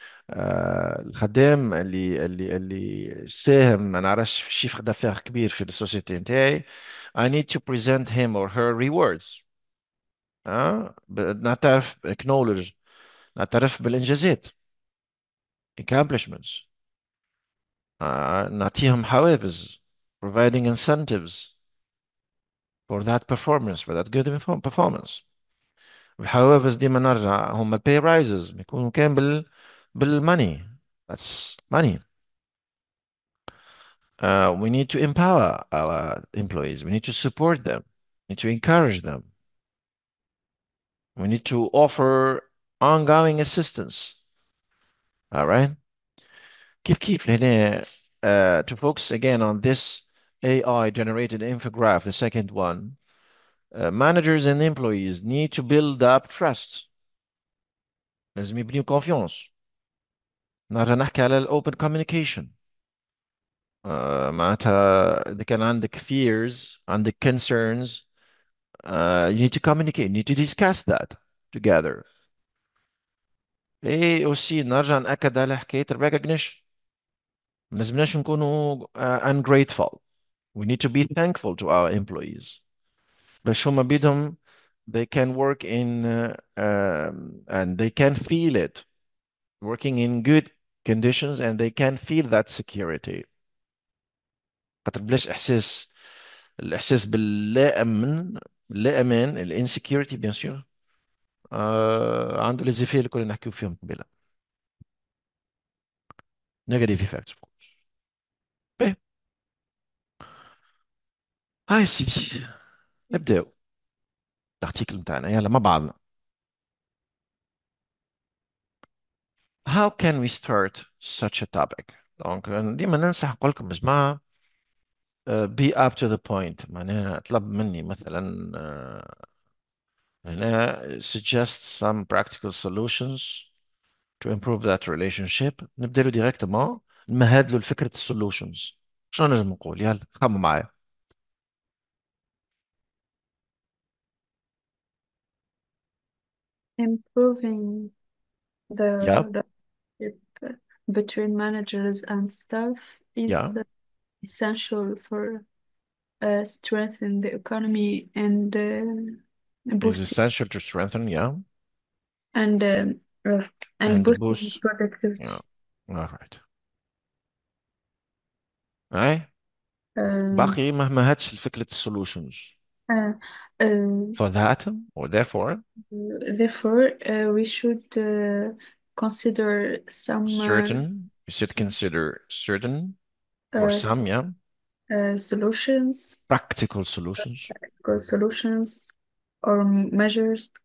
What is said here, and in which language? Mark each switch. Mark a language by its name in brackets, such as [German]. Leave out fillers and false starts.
[Arabic] الخدام اللي ساهم ما نعرفش في شيفر دافير كبير في السوسيتي نتاعي. [English] I need to present him or her rewards. [Arabic] نعترف acknowledge، نعترف بالإنجازات accomplishments. نعطيهم حوافز [English] providing incentives for that performance, for that good performance. [Arabic] الحوافز ديما نرجع هم ال [English] pay rises [Arabic] بيكونوا كان بالmoney. [English] That's money. We need to empower our employees. We need to support them. We need to encourage them. We need to offer ongoing assistance. All right. [Arabic] كيف لهنا [English] to focus again on this AI generated infograph, the second one. Managers and employees need to build up trust. [Arabic] لازم يبنيوا confiance. نرجع نحكي على open communication. معناتها إذا كان عندك [English] fears, عندك concerns, you need to communicate, you need to discuss that together. [Arabic] إيه aussi نرجع نأكد على حكاية recognition. ما لازمناش نكونوا ungrateful. [English] We need to be thankful to our employees. [Arabic] باش هما بيدهم [English] they can work in and they can feel it working in good conditions and they can feel that security. [Arabic] خاطر بلاش الإحساس باللا أمان الانسكيورتي بيان سور عنده لي زيفي اللي كنا نحكيو فيهم قبيله. نيجاتيف ايفكتس اوف كورس. باهي هاي سيدي نبداو الارتيكل نتاعنا يلا مع بعضنا. [English] How can we start such a topic؟ [Arabic] دونك ديما ننصح نقول لكم جماعة [English] be up to the point. [Arabic] معناها طلب مني مثلا هنا [English] suggest some practical solutions to improve that relationship. [Arabic] نبدا له ديريكتومون نمهد له لفكرة السولوشنز. شنو نجم نقول؟ يلا خمم معايا. [English] Improving the [Arabic] يا [English] relationship between managers and staff is [Arabic] يا [English] essential for strengthening the economy and is boosting essential to strengthen. Yeah. and um, uh, and And boosting boost. productivity. Yeah. All right. [Arabic] أي Um, باقي ما هاتش فكرة السولوشنز uh, uh, [English] for that or therefore Therefore, we should consider some certain you should consider certain or uh, some, yeah, solutions, practical solutions or solutions or measures